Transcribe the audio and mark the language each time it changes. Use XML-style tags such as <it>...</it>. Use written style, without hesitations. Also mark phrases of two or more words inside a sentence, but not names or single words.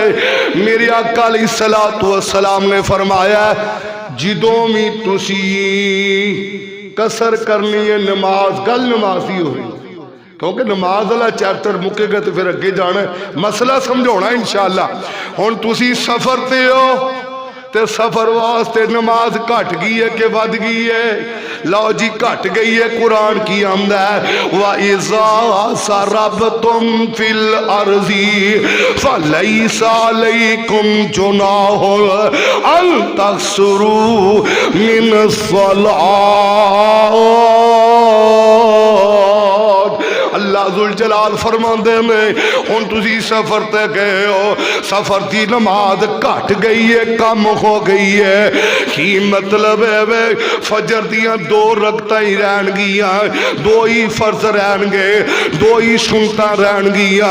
<pa>ਮੇਰੇ ਆਕਾ</pa> <ar>عليه الصلاة والسلام</ar> <pa>ਨੇ ਫ਼ਰਮਾਇਆ, ਜਿਦੋਂ ਭੀ ਤੁਸੀ ਕਸਰ ਕਰਨੀ ਹੈ ਨਮਾਜ਼, ਗੱਲ ਨਮਾਜ਼ ਹੀ ਹੋਗੀ, ਕਿਉਂਕਿ ਨਮਾਜ਼ ਵਾਲਾ ਚੈਪਟਰ ਮੁਕੇਗਾ ਤੋ ਫਿਰ ਅੱਗੇ ਜਾਣਾ ਮਸਲਾ ਸਮਝਾਣਾ ਇੰਸ਼ਾਅੱਲਾਹ। ਹੁਣ ਤੁਸੀ ਸਫ਼ਰ ਤੇ ਹੋ ਤੇ ਸਫ਼ਰ ਵਾਸਤੇ ਨਮਾਜ਼ ਘਟ ਗਈ ਹੈ ਕਿ ਵਧ ਗਈ ਹੈ? ਲੋ ਜੀ ਘਟ ਗਈ ਹੈ। ਕੁਰਾਨ ਕੀ ਆਂਦਾ ਹੈ,</pa> <ar>وإذا ضربتم في الأرض فليس عليكم جناح أن تقصروا من الصلاة.</ar> <pa>ਅੱਲਾਹ ਜ਼ੁਲ ਜਲਾਲ ਫ਼ਰਮਾਤੇ ਹੈਂ, ਹੁਣ ਤੁਸੀ ਸਫ਼ਰ ਤੇ ਗਏ ਹੋ, ਸਫ਼ਰ ਕੀ ਨਮਾਜ਼ ਘਟ ਗਈ ਹੈ, ਕਮ ਹੋ ਗਈ ਹੈ। ਕੀ ਮਤਲਬ ਹੈ ਵੇ ਫ਼ਜਰ ਦੀਆਂ 2 ਰਕਤਾਂ ਹੀ ਰਹਿਣਗੀਆਂ, 2 ਹੀ ਫ਼ਰਜ਼ ਰਹਿਣਗੇ, 2 ਹੀ ਸੁੰਨਤਾਂ ਰਹਿਣਗੀਆਂ।</pa>